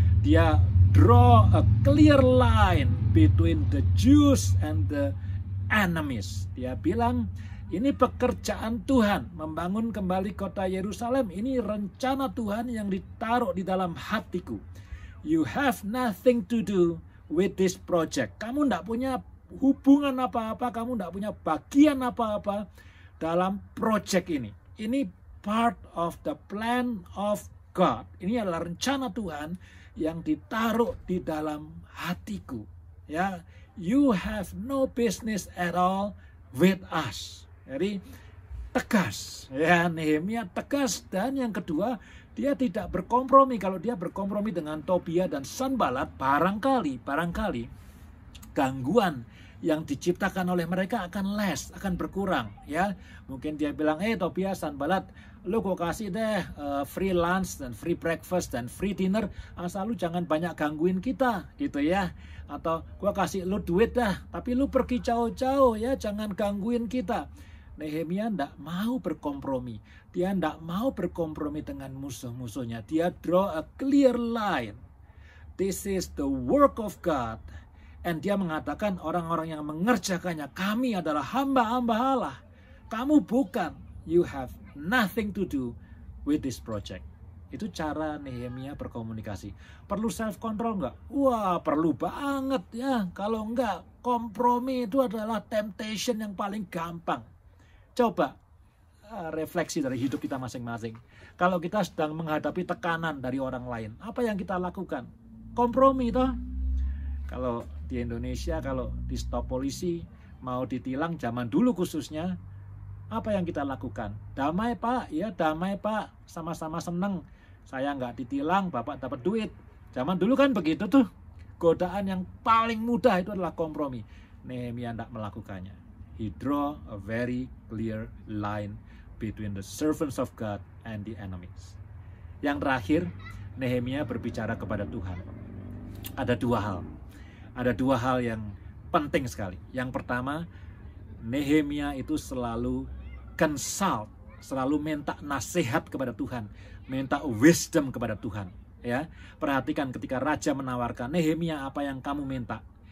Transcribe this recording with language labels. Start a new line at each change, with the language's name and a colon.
Indonesian: Dia
English: draw a clear line between the Jews and the enemies.
Indonesian: Dia bilang, ini pekerjaan Tuhan, membangun kembali kota Yerusalem. Ini rencana Tuhan yang ditaruh di dalam hatiku.
English: You have nothing to do with this project.
Indonesian: Kamu tidak punya hubungan apa-apa, kamu tidak punya bagian apa-apa dalam project ini. Ini
English: part of the plan of God.
Indonesian: Ini adalah rencana Tuhan yang ditaruh di dalam hatiku.
English: Ya, you have no business at all with us.
Indonesian: Jadi tegas, ya, Nehemia tegas. Dan yang kedua, dia tidak berkompromi. Kalau dia berkompromi dengan Tobia dan Sanballat, barangkali gangguan yang diciptakan oleh mereka akan less, akan berkurang, ya. Mungkin dia bilang, Tobia, Sanballat, lu kok kasih deh
English: free lunch
Indonesian: dan
English: free breakfast
Indonesian: dan
English: free dinner,
Indonesian: asal lu jangan banyak gangguin kita, gitu ya. Atau gua kasih lu duit dah, tapi lu pergi jauh-jauh ya, jangan gangguin kita. Nehemia tidak mau berkompromi. Dia tidak mau berkompromi dengan musuh-musuhnya. Dia
English: draw a clear line. This is the work of God. And
Indonesian: dia mengatakan orang-orang yang mengerjakannya, kami adalah hamba-hamba Allah. Kamu bukan.
English: You have nothing to do with this project.
Indonesian: Itu cara Nehemia berkomunikasi. Perlu self-control nggak? Wah, perlu banget ya. Kalau nggak, kompromi itu adalah temptation yang paling gampang. Coba refleksi dari hidup kita masing-masing. Kalau kita sedang menghadapi tekanan dari orang lain, apa yang kita lakukan? Kompromi toh. Kalau di Indonesia, kalau di stop polisi, mau ditilang zaman dulu khususnya, apa yang kita lakukan? Damai Pak, ya damai Pak, sama-sama seneng. Saya nggak ditilang, Bapak dapat duit. Zaman dulu kan begitu tuh. Godaan yang paling mudah itu adalah kompromi. Nehemia tidak melakukannya.
English: He draw a very clear line between the servants of God and the enemies.
Indonesian: Yang terakhir, Nehemia berbicara kepada Tuhan. Ada dua hal yang penting sekali. Yang pertama, Nehemia itu selalu consult, selalu minta nasihat kepada Tuhan, minta wisdom kepada Tuhan. Ya, perhatikan ketika raja menawarkan, Nehemia, apa yang kamu minta?